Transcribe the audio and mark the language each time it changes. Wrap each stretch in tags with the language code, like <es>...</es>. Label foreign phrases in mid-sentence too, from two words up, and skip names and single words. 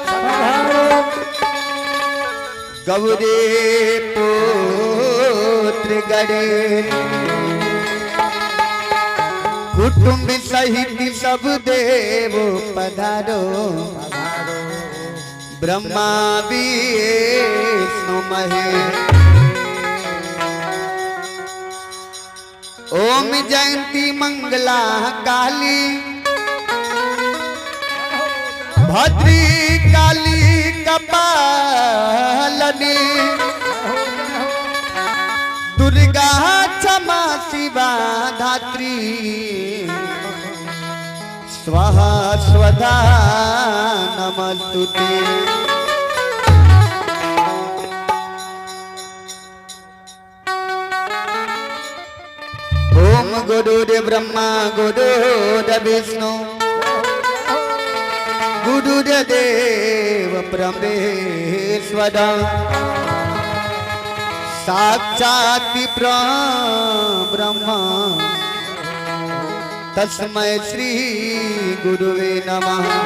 <hi>गौरे पुत्र गणे कुटुंब सहित सब देव पधारो ब्रह्मा विष्णु महेश।</hi> <sa>ओम जयंती मंगला काली भद्री काली कपालनी दुर्गा क्षमा शिवा धात्री स्वाहा स्वधा नमस्तुते। ओम गुरुदेव ब्रह्मा गुरुदेव विष्णु गुरुदेव परमेश्वर साक्षात् ब्रह्म तस्मै श्री गुरुवे नमः।</sa>